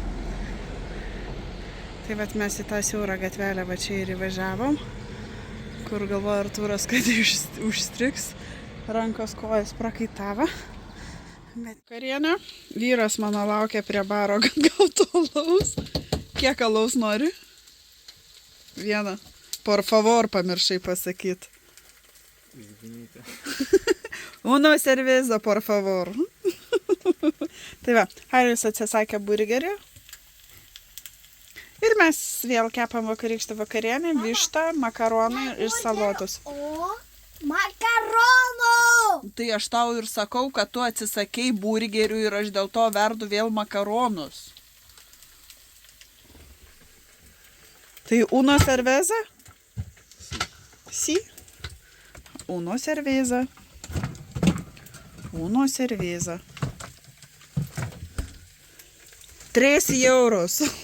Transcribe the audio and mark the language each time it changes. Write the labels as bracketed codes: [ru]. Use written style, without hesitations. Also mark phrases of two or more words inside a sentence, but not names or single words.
[lt] Tai vat mes į tą siaurą gatvelę va čia ir įvažiavom, kur galvoja Artūras, kad užstriks, rankos kojas prakaitavo. Bet karienė, vyras mano laukia prie baro, kad gautų alaus. Kiek alaus nori? Vieną. [es] Por favor, [lt] pamiršai pasakyti. Izvinite. [es] Uno cerveza, por favor. [lt] Tai va, Haris atsisakė burgerį. Ir mes vėl kepam vakarykštę vakarienę, vištą, makaronai ir salotus. O makaronų! Tai aš tau ir sakau, kad tu atsisakei burgerių ir aš dėl to verdu vėl makaronus. [es] Tai uno cerveza? Sí. Uno cerveza. Uno cerveza. 3 euros.